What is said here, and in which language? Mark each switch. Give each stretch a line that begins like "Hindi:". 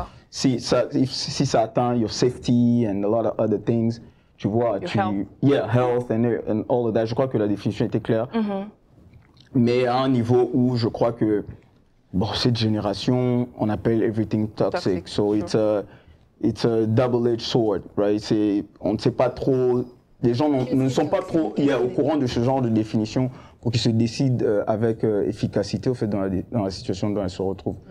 French: Si ça atteint
English: your safety and a lot of other things,
French: tu vois,
English: health and all of that,
French: je crois que la définition était claire. Mais à un niveau où je crois que, bon, cette génération, on appelle
English: everything toxic. So it's a double-edged sword, right?
French: On ne sait pas trop, les gens ne sont pas trop au courant de ce genre de définition pour qu'ils se décident avec efficacité, au fait, dans la situation dans laquelle ils se retrouvent.